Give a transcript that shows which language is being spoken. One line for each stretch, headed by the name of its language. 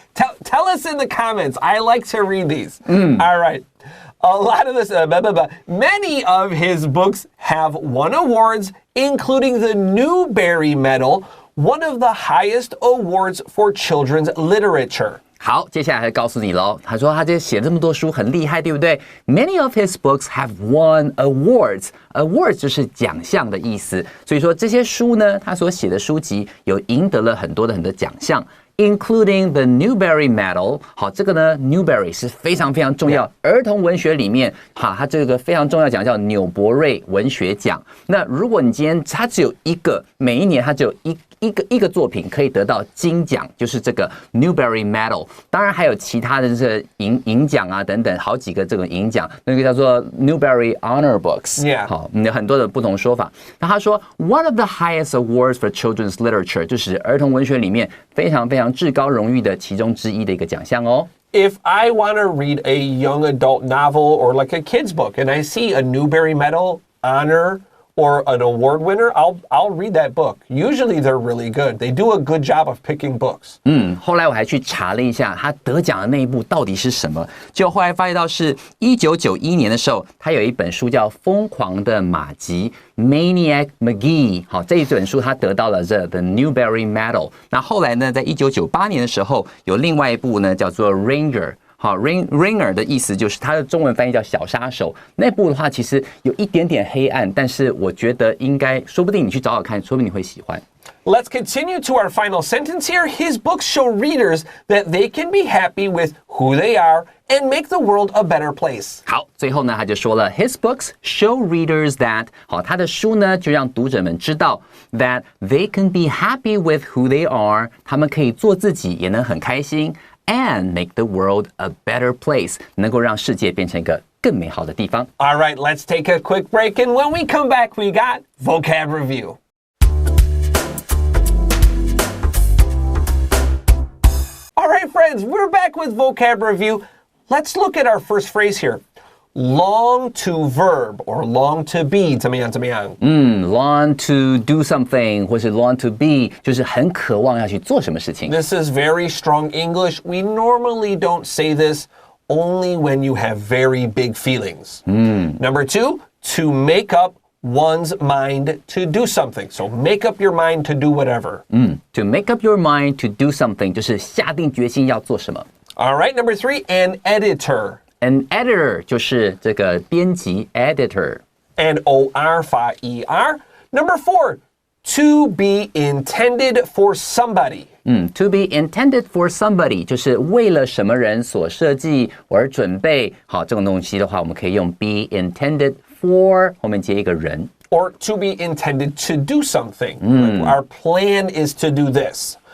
English: Tell us in the comments. I like to read these. All right. A lot of this, many of his books have won awards, including the Newbery Medal, one of the highest awards for children's literature.
Chinese: 好，接下来还告诉你咯。他说他这写这么多书很厉害，对不对？
English: Many of his books have won awards.
Chinese: Awards 就是奖项的意思。所以说这些书呢，他所写的书籍有赢得了很多的奖项。
English: including the Newbery Medal。
Chinese: 好，这个呢 Newbery 是非常非常重要，儿童文学里面，它这个非常重要奖叫纽伯瑞文学奖。那如果你今天它只有一个，每一年它只有一个作品可以得到金奖，就是这个 Newbery Medal。当然还有其他的这个银奖啊等等，好几个这个银奖，那个叫做 Newbery Honor Books。好，有很多的不同说法。那他说 ，
English: One of the highest awards for children's literature，
Chinese: 就是儿童文学里面非常非常至高荣誉的其中之一的一个奖项哦。
English: If I want to read a young adult novel or like a kid's book, and I see a Newbery Medal honor or an award winner, I'll read that book. Usually they're really good. They do a good job of picking books.
Chinese: 后来我还去查了一下，他得奖的那一部到底是什么？结果后来发现到是1991年的时候，他有一本书叫《疯狂的马吉》（Maniac Magee）。好，这一本书他得到了the Newbery Medal。那后来呢，在1998年的时候，有另外一部呢叫做《Ranger》。好 ，Ringer 的意思就是它的中文翻译叫小杀手。那部的话其实有一点点黑暗，但是我觉得应该，说不定你去找找看，说不定你会喜欢。
English: Let's continue to our final sentence here. His books show readers that they can be happy with who they are and make the world a better place.
Chinese: 好，最后呢，他就说了 ，
English: His books show readers that，
Chinese: 好，他的书呢就让读者们知道
English: that they can be happy with who they are，
Chinese: 他们可以做自己，也能很开心。
English: And make the world a better place，
Chinese: 能够让世界变成一个更美好的地方。
English: All right, let's take a quick break, and when we come back, we got vocab review. All right, friends, we're back with vocab review. Let's look at our first phrase here. Long to verb or long to be
Chinese: 怎么样
English: long to do something
Chinese: 或是
English: long to be
Chinese: 就是很渴望要去做什么事情。
English: This is very strong English. We normally don't say this only when you have very big feelings. Number 2, to make up one's mind to do something. So make up your mind to do whatever. To make up your mind to do something
Chinese: 就是下定决心要做什么。
English: All right, number 3, an editor.An
Chinese: editor 就是这个编辑 editor.
English: And O-R 发 E-R. Number 4, to be intended for somebody. To be intended for somebody
Chinese: 就是为了什么人所设计而准备。好，这种东西的话，我们可以用
English: be intended for
Chinese: 后面接一个人。
English: Or to be intended to do something. Like our plan is to do this.